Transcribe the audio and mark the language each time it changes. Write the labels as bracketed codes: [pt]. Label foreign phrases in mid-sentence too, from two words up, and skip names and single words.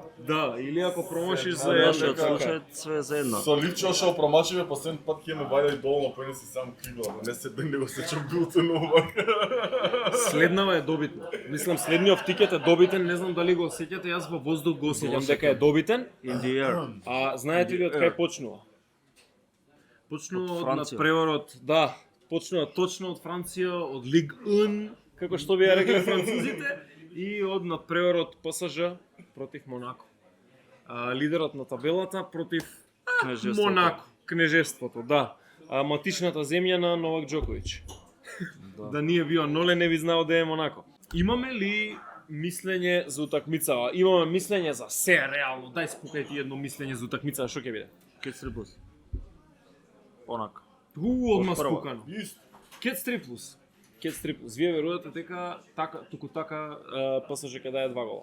[mk] Да, или ако промашиш за Во една. нашиот така. случај све за една. Со Ливчо што промачиве, последен пат ќе ме вајде и долу, поне си сам кригла. Не се да не го сечам билтенов. Следнава е добитна. Мислам следниот тикет е добитен, не знам дали го сеќате, јас во воздух го сеќам дека е добитен. [en] In the air. [mk] А знаете ли од кај почнува? Почнува Од од Франција. надпреварот, да, почнува точно од Франција, од Лиг 1, како што би ја рекле французите, и од надпреварот ПСЖ против Монако. Лидерот на табелата против Кнежеството. Монако, кнежеството, да. Матичната земја на Новак Џоковиќ. [sr] Да nije bio Nole, ne bi znao da je Monaco. [mk] Имаме ли мислење за утакмицава? Имаме мислење за се, реално. Дај спукај ти едно мислење за утакмицава, што ќе биде? Кец 3 плюс. Онак. Одма Од прва. спукано. Кец 3 плюс. Кец 3 плюс. Вие верувате дека така, туку така ПСЖ ќе даде 2 гола.